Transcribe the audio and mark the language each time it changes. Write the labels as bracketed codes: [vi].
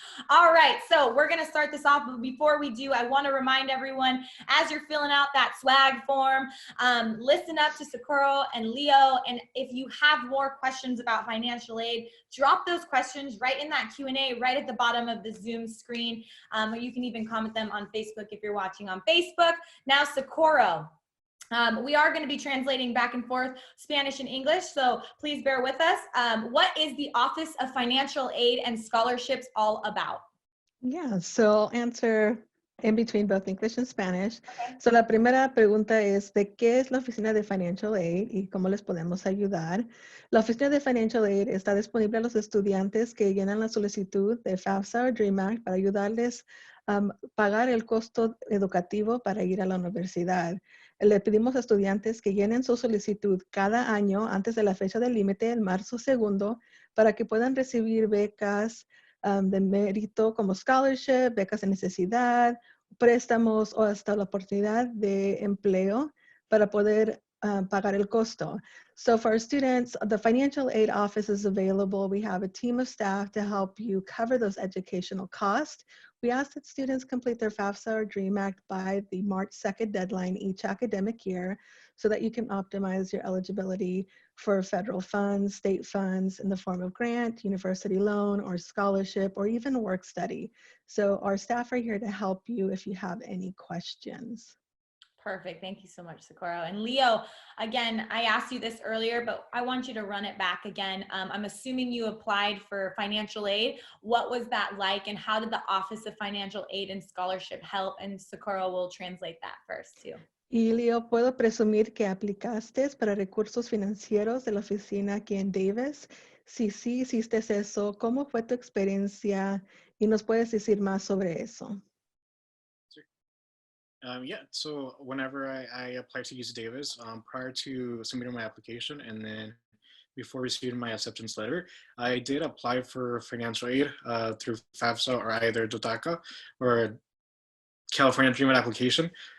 [en] All right, so we're gonna start this off, but before we do, I wanna remind everyone, as you're filling out that swag form, listen up to Socorro and Leo, and if you have more questions about financial aid, drop those questions right in that Q&A right at the bottom of the Zoom screen, or you can even comment them on Facebook if you're watching on Facebook. Now, Socorro. We are going to be translating back and forth Spanish and English, so please bear with us. What is the Office of Financial Aid and Scholarships all about? Yeah, so I'll answer in between both English and Spanish. Okay. [es] So la primera pregunta es, ¿de qué es la Oficina de Financial Aid y cómo les podemos ayudar? La Oficina de Financial Aid está disponible a los estudiantes que llenan la solicitud de FAFSA o DREAM Act para ayudarles a pagar el costo educativo para ir a la universidad. Le pedimos a estudiantes que llenen su solicitud cada año antes de la fecha del límite, el marzo 2, para que puedan recibir becas de mérito como scholarship, becas de necesidad, préstamos o hasta la oportunidad de empleo para poder pagar el costo. [en] So for our students, the Financial Aid Office is available. We have a team of staff to help you cover those educational costs. We ask that students complete their FAFSA or DREAM Act by the March 2nd deadline each academic year so that you can optimize your eligibility for federal funds, state funds in the form of grant, university loan, or scholarship, or even work study. So our staff are here to help you if you have any questions. Perfect. Thank you so much, Socorro. And Leo, again, I asked you this earlier, but I want you to run it back again. I'm assuming you applied for financial aid. What was that like, and how did the Office of Financial Aid and Scholarship help? And Socorro will translate that first too. [es] Y Leo, ¿puedo presumir que aplicaste para recursos financieros de la oficina aquí en Davis? Si sí hiciste eso, ¿cómo fue tu experiencia? Y nos puedes decir más sobre eso. [en] Yeah, so whenever I applied to UC Davis, prior to submitting my application and then before receiving my acceptance letter, I did apply for financial aid through FAFSA or either DOTACA or California Dream Aid application.